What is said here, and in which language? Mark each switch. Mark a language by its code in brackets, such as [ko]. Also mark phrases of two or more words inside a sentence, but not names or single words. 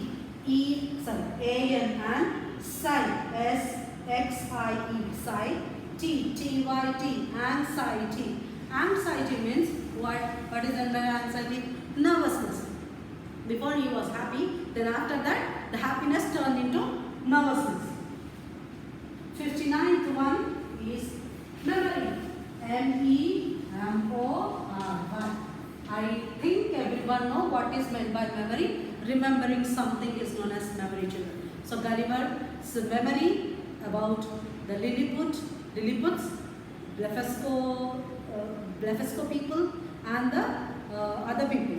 [en] A-N and S-X-I-E, T-Y-T, anxiety. Anxiety means what? What is under anxiety? Nervousness. Before he was happy, then after that, the happiness turned into nervousness. 59th one is memory. M-E-M-O-R-Y. I think everyone know what is meant by memory. Remembering something is known as memory, children. So Gulliver's memory about the Lilliput, Blefuscu people and the other people.